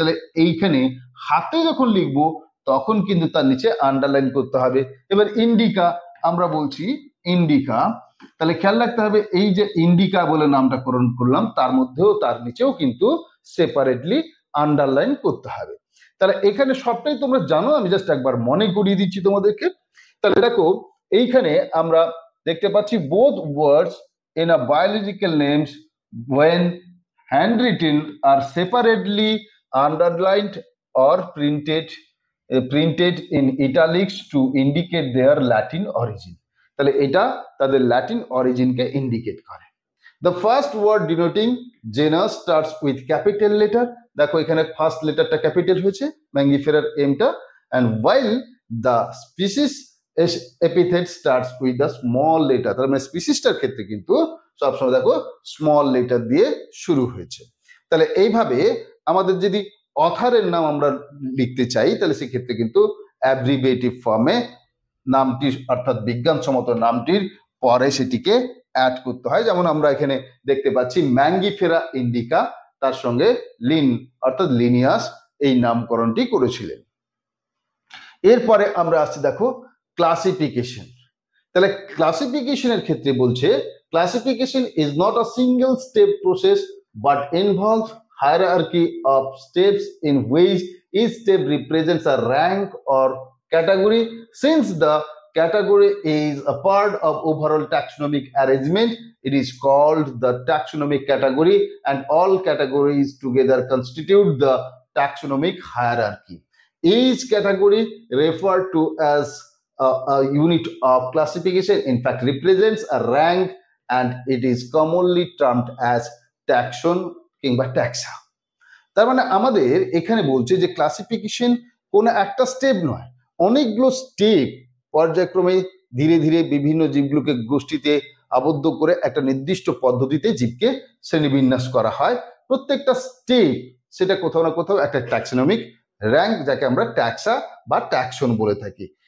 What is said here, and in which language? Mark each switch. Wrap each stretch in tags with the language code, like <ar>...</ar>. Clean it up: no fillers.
<bn>তাহলে এইখানে হাতে যখন লিখবো তখন কিন্তু তার নিচে আন্ডারলাইন করতে হবে। এবার ইন্ডিকা আমরা বলছি ইন্ডিকা, তাহলে খেয়াল রাখতে হবে এই যে ইন্ডিকা বলে নামটা করণ করলাম, তার মধ্যেও তার নিচেও কিন্তু সেপারেটলি আন্ডারলাইন করতে হবে। তাহলে এখানে সবটাই তোমরা জানো, আমি জাস্ট একবার মনে করিয়ে দিচ্ছি তোমাদেরকে। তাহলে দেখো এইখানে আমরা দেখতে পাচ্ছি</bn> <en>Both words in a biological names when handwritten are separately underlined or printed in italics to indicate their Latin origin. তাহলে এটা তাদের Latin অরিজিনকে indicate করে। The first word denoting genus starts with capital letter.</en> <bn>দেখো এখানে first লেটারটা capital হয়েছে ম্যাঙ্গিফেরার এমটা,</bn> <en>and while the species epithet starts with the small letter.</en> <bn>তার মানে স্পিসিসটার ক্ষেত্রে কিন্তু সবসময় দেখো স্মল লেটার দিয়ে শুরু হয়েছে। তাহলে এইভাবে আমাদের যদি অথারের নাম আমরা লিখতে চাই, তাহলে সেক্ষেত্রে কিন্তু অ্যাব্রিভিয়েটিভ ফর্মে নামটির অর্থাৎ বিজ্ঞানসম্মত নামটির পরে সেটিকে অ্যাড করতে হয়। যেমন আমরা এখানে দেখতে পাচ্ছি ম্যাঙ্গিফেরা ইন্ডিকা, তার সঙ্গে লিন অর্থাৎ লিনিয়াস এই নামকরণটি করেছিলেন। এরপরে আমরা আসছি দেখো ক্লাসিফিকেশন। তাহলে ক্লাসিফিকেশনের ক্ষেত্রে বলছে</bn> <en>Classification is not a single step process but involve hierarchy of steps in which each step represents a rank or category. Since the category is a part of overall taxonomic arrangement, it is called the taxonomic category, and all categories together constitute the taxonomic hierarchy. Each category referred to as a unit of classification in fact represents a rank, and it is commonly termed as taxon</en> <bn>কিংবা ট্যাক্সা। তার মানে আমাদের এখানে বলছে যে classification কোনো একটা step নয়, অনেকগুলো স্টেপ পর্যায়ক্রমে ধীরে ধীরে বিভিন্ন জীবগুলোকে গোষ্ঠীতে আবদ্ধ করে একটা নির্দিষ্ট পদ্ধতিতে জীবকে শ্রেণীবিন্যাস করা হয়। প্রত্যেকটা স্টেপ সেটা কোথাও না কোথাও একটা ট্যাক্সোনমিক র্যাঙ্ক, যাকে আমরা ট্যাক্সা বা ট্যাক্সন বলে থাকি।</bn>